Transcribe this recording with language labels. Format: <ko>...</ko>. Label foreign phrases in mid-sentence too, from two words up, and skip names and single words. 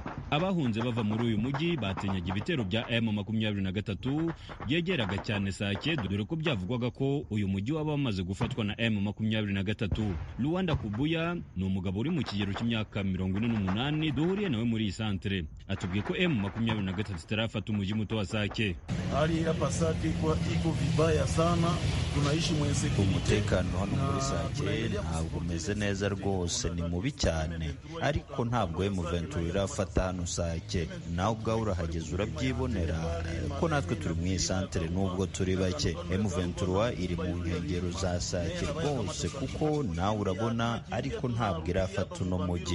<rw>Abahunze bava muri uyu mujyi batinyaga ibitero bya M23 byegeraga cyane Sake, dore ko byavugwaga ko uyu mujyi waba wamaze gufatwa na M23. Luanda Kubuya ni umugabo uri mu kigero cy'imyaka 48 duhuriye nawe muri iyi santere. Atubwiye ko M23 itarafata umujyi muto wa Sake.</rw> <sw>Hali hapa Sake iko vibaya sana, tunaishi mwense.</sw> <rw>Umutekano hano muri Sake ntabwo umeze neza rwose, ni mubi cyane, ariko ntabwo M23 irafata hano Sake. Nawe ubwawe urahageze urabyibonera ko natwe turi mu iyi santere nubwo turi bake. M23 iri mu nkengero za Sake rwose kuko nawe urabona, ariko ntabwo irafata uno mujyi.</rw>